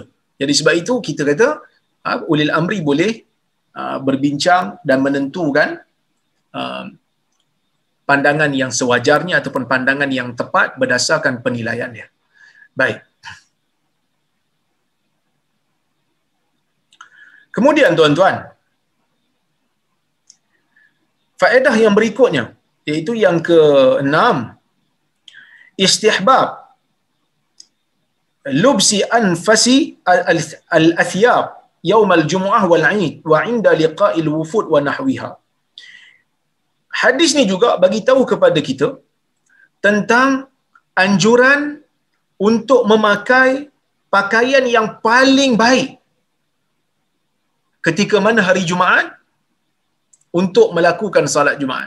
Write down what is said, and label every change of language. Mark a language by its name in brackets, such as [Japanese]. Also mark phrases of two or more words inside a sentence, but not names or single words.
[Malay] Jadi sebab itu kita kata ulil amri boleh berbincang dan menentukan pandangan yang sewajarnya ataupun pandangan yang tepat berdasarkan penilaiannya. Baik. Kemudian tuan-tuan, faedah yang berikutnya, iaitu yang ke-6, [Arabic] استحباب لبس أنفس الثياب يوم الجمعة والعيد وعند لقاء الوفود ونحوها. [Malay] Hadis ni juga bagi tahu kepada kita tentang anjuran untuk memakai pakaian yang paling baik ketika mana hari Jumaat untuk melakukan salat Jumaat.